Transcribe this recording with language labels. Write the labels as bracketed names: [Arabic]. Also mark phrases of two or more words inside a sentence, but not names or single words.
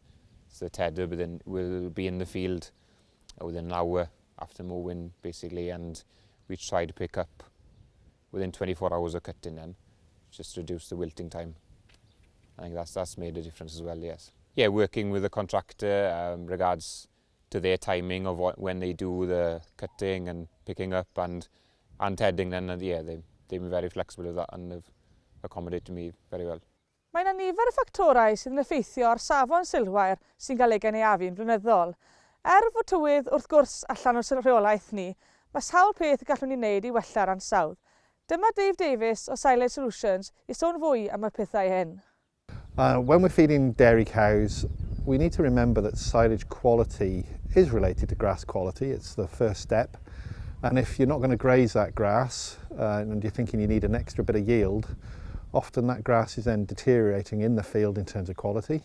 [English] So the tedder will be in the field within an hour after mowing basically, and we try to pick up within 24 hours of cutting then, just to reduce the wilting time. I think that's made a difference as well, yes. Working with the contractor regards to their timing of when they do the cutting and picking up and tedding then, and they've been very flexible with that and have accommodated me very well. [Welsh] Mae yna nifer y ffactorau sydd yn effeithio ar safon Silwair sy'n cael ei gynaeafu'n flynyddol. Fod tywydd wrth gwrs allan o'r rheolaeth ni, mae sawl peth y gallwn ni wneud i wella'r ansawdd. Dyma Dave Davis o Silage Solutions i sôn fwy am y pethau hyn. [English] When we're feeding dairy cows, we need to remember that silage quality is related to grass quality. It's the first step. And if you're not going to graze that grass and you're thinking you need an extra bit of yield, often that grass is then deteriorating in the field in terms of quality.